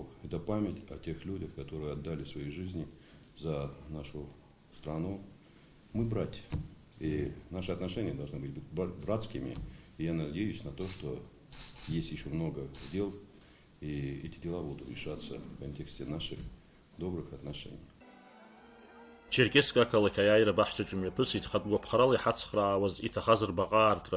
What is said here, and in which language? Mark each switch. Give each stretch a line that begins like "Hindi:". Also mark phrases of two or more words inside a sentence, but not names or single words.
Russian: Это память о тех людях, которые отдали свои жизни за нашу страну. Мы братья, и наши отношения должны быть братскими. И я надеюсь на то, что есть еще много дел, и эти дела будут решаться в контексте наших добрых отношений.
Abkhazian: Черкесск ақалақь аиааира баҳчаҿ имҩаԥысит хатәгәаԥхарала иҳацхраауаз иҭахаз рбаҟаартра.